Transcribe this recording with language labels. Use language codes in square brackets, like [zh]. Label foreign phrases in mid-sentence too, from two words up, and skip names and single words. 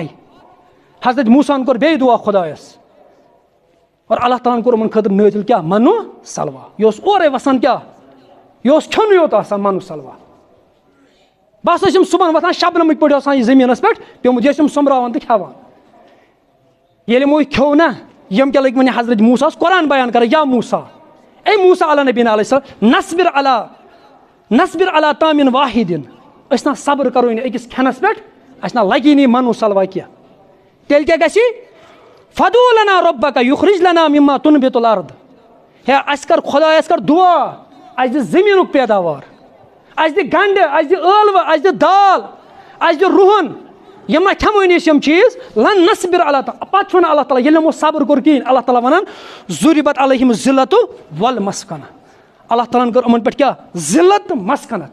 [ks] حضرت موسیٰ ہن کوٚر بیٚیہِ دُعا خۄدایَس, اور اللہ تعالیٰ ہن کوٚر یِمن خٲطرٕ نٲزِل کیٛاہ, مَنو سلوا. یہِ اوس اورَے وَسان کیٛاہ, یہِ اوس کھیوٚنُے یوت آسان مَنو سلوا. بس ٲسۍ یِم صُبحن وۄتھان شبنمٕکۍ پٲٹھۍ آسان یہِ زٔمیٖنَس پٮ۪ٹھ پیوٚمُت, یہِ ٲسۍ یِم سۄمبراوان تہٕ کھٮ۪وان. ییٚلہِ یِمو یہِ کھیوٚو نا, یِم کیٛاہ لٔگۍ وَنہِ حضرت موسیٰ ہَس قرآن بیان کران, [ar] یا موسیٰ, اے موسیٰ علیٰ نبینا علیہ السلام, نصبر علی طامن واحدin, [ks] أسۍ نا صبر کرو نہٕ أکِس کھٮ۪نَس پٮ۪ٹھ, اَسہِ نا لگی نہٕ مَنو سلوا کینٛہہ. تیٚلہِ کیٛاہ گژھِ, [ar] فدعو لنا ربک یخرج لنا مما تنبت الارض, [ks] ہے اَسہِ کر خۄدایَس کر دُعا, اَسہِ دِ زٔمیٖنُک پیداوار, اَسہِ دِ گنڈٕ, اَسہِ دِ ٲلوٕ, اَسہِ دِ دال, اَسہِ دِ رُہن, یِم نہ کھٮ۪موٕے أسۍ یِم چیٖز. [ar] لن نصبر علی, [ks] پتہٕ چھُ وَنان اللہ تعالیٰ ییٚلہِ یِمو صبر کوٚر کِہیٖنۍ, اللہ تعالیٰ وَنان [ar] ضُرِبت علیہم الذلۃ والمسکنہ, [ks] اللہ تعالیٰ ہن کٔر یِمن پٮ۪ٹھ کیٛاہ ذلت تہٕ مسکنت.